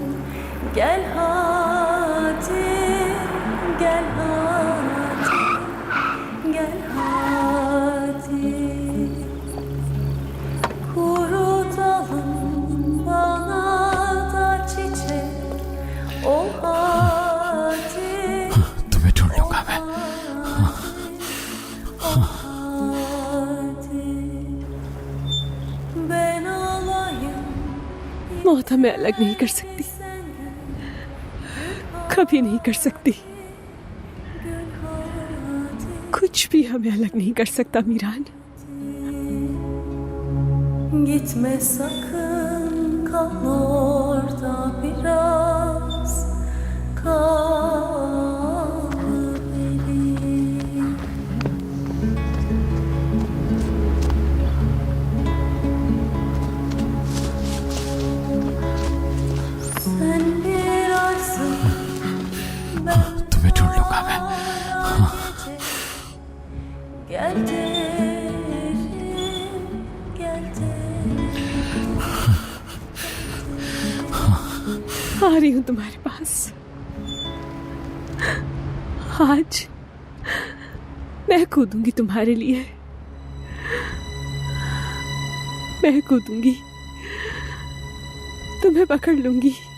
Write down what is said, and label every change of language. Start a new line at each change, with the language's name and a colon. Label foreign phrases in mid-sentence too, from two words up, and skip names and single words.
Turkish: Gel hadi, gel hadi, gel hadi. Kuru dalım bana da çiçek ol hadi.
Hindi: तुम्हें ढूंढ लूंगा मैं।
Turkish: Ben olayım.
Hindi: मौत हमें अलग नहीं कर सकती, कभी नहीं कर सकती। कुछ भी हमें अलग नहीं कर सकता मीरान।
Turkish: Gitme sakın, kal orada biraz, kal benim. Sen bir arsın,
Hindi: तुम्हें ढूंढ लूंगा मैं।
Turkish: gel derim, gel derim.
Hindi: आ रही हूं तुम्हारे पास। आज मैं कूदूंगी तुम्हारे लिए, मैं कूदूंगी, तुम्हें पकड़ लूंगी।